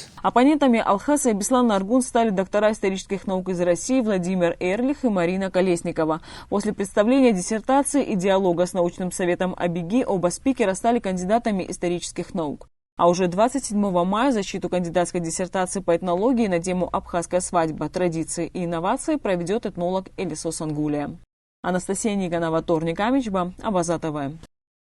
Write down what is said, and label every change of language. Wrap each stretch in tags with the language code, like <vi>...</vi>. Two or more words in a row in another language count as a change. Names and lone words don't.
<ru>Оппонентами Алхаса и Беслана Аргун стали доктора исторических наук из России Владимир Эрлих и Марина Колесникова. После представления диссертации и диалога с научным советом АБИГИ оба спикера стали кандидатами исторических наук. А уже 27 мая защиту кандидатской диссертации по этнологии на тему «Абхазская свадьба. Традиции и инновации» проведет этнолог Элисо Сангулия. Анастасия Никонова, Торник Амичба, Абаза ТВ.</ru>